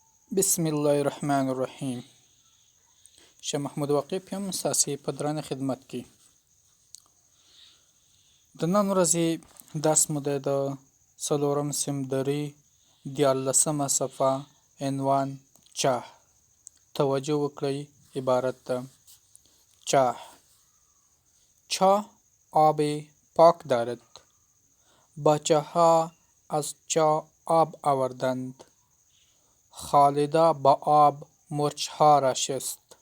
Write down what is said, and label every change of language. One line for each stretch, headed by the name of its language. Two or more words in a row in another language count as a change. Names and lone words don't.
Arabic: بسم الله الرحمن الرحیم.
Pashto: شاه محمود واقف یم، ستاسې په درنه خدمت کې. د نن ورځې درس مو دی د څلورم سمندري 14مه صفحه عنوان چاه. توجه وکړئ، عبارت ده:
Persian: چاه آب پاک دارد، بچه ها از چاه آب آوردند، خالده با آب مرچ ها را شست.